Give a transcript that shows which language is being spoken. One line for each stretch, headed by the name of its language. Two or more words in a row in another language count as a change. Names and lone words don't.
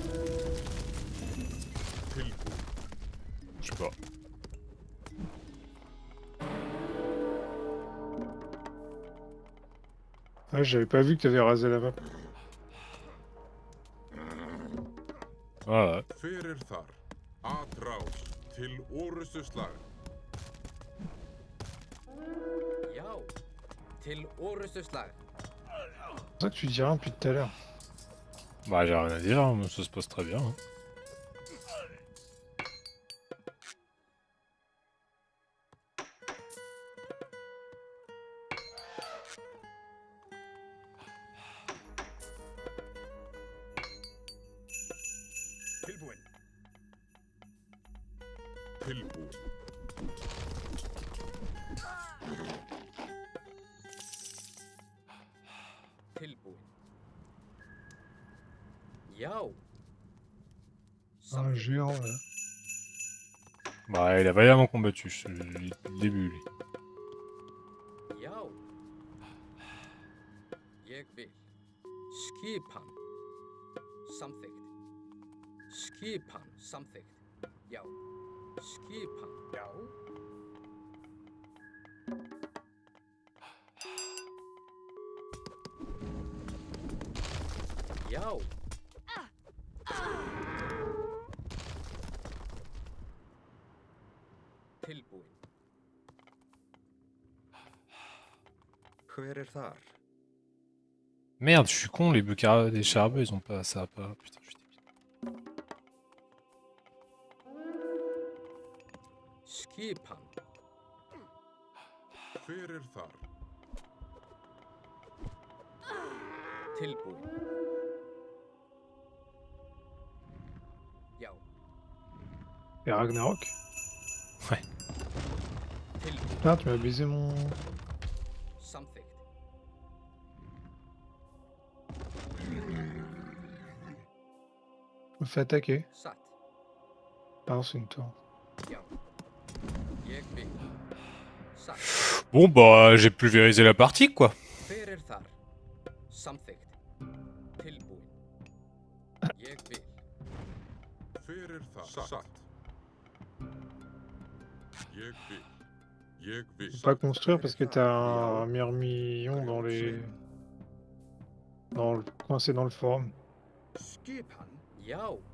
Icelandic: Tilbúin.
French: Je sais pas. Ah, j'avais pas vu que t'avais rasé la map. Voilà.
Icelandic: Fyrir þar. Atrás. Til orustu slag. Já. Til orustuslag.
French: C'est pour ça que tu dis rien depuis tout à l'heure. Bah, j'ai rien à dire, hein, ça se passe très bien. Hein.
Icelandic: Tilbúin. Tilbúin. Tilbúin. Já.
French: Un géant là. Bah, il a vaillamment combattu, le début, lui.
Icelandic: Já. Ég vil. Skipan. Samþykkt. Skipan. Samþykkt. Já. Skipan. Já. Já. Tilbúin. Hver þar?
French: Merde, je suis con, les bœufs des charbeux, ils ont pas ça, pas. Putain, je suis débile.
Icelandic: Skipan. Fyrir þar. Tilbúin. Já.
French: Et Ragnarok.
Icelandic: Tilbúin.
French: Putain, tu m'as baisé mon.
Icelandic: Samþykkt.
French: Je me fais attaquer.
Icelandic: Satt.
French: Pardon, c'est une tour.
Icelandic: Já. Ég vil. Satt.
French: Bon, bah, j'ai pulvérisé la partie, quoi.
Icelandic: Hver þar? Samþykkt. Tilbúin. Ég vil. Fyrir þar. Satt. Ég vil. Ég vil.
French: Je peux pas construire parce que t'as un myrmillon dans les. Coincé dans le forum.
Icelandic: Skipan. Já.